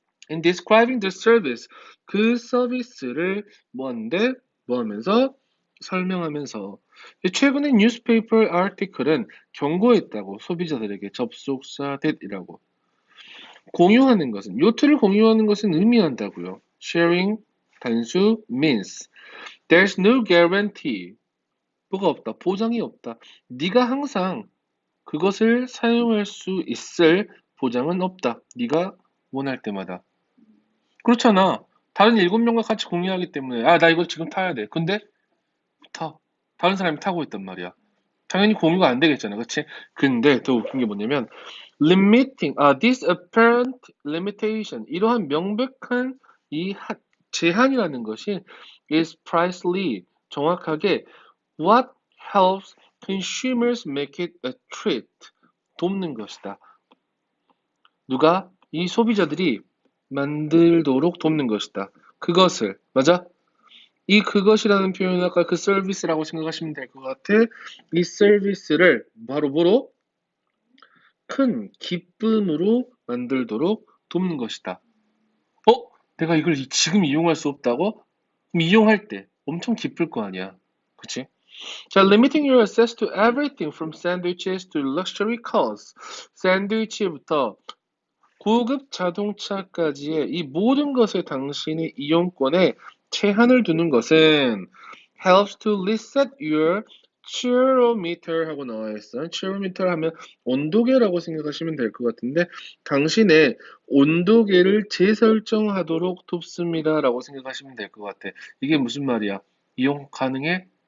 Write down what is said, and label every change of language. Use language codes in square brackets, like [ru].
[en] In describing the service, [ko] 그 서비스를 뭐 하는데? 뭐 하면서? 설명하면서. 최근에 뉴스페이퍼 아티클은 경고했다고. 소비자들에게 접속사 that이라고. 공유하는 것은, 요트를 공유하는 것은 의미한다고요. [en] Sharing [ko] 단수 [en] means there's no guarantee. [ko] 뭐가 없다. 보장이 없다. 네가 항상 그것을 사용할 수 있을 보장은 없다. 네가 원할 때마다. 그렇잖아. 다른 7명과 같이 공유하기 때문에 나 이거 지금 타야 돼. 근데 타. 다른 사람이 타고 있단 말이야. 당연히 공유가 안 되겠잖아. 그치? [en] 근데 더 웃긴 게 뭐냐면 this apparent limitation, [ko] 이러한 명백한 이 제한이라는 것이 [en] is precisely, [ko] 정확하게 [en] what helps consumers make it a treat, [ko] 돕는 것이다. 누가? 이 소비자들이 만들도록 돕는 것이다. 그것을, 맞아? 이 그것이라는 표현은 아까 그 서비스라고 생각하시면 될 것 같아. 이 서비스를 바로 뭐로? 큰 기쁨으로 만들도록 돕는 것이다. 내가 이걸 지금 이용할 수 없다고? 그럼 이용할 때 엄청 기쁠 거 아니야. 그치? [en] 자, limiting your access to everything from sandwiches to luxury cars. [ko] 샌드위치부터 고급 자동차까지의 이 모든 것에 당신의 이용권에 제한을 두는 것은 [en] helps to reset your chirometer [ko] 하고 나와 있어. chirometer 하면 온도계라고 생각하시면 될 것 같은데 당신의 온도계를 재설정하도록 돕습니다 라고 생각하시면 될 것 같아. 이게 무슨 말이야? 이용 가능해?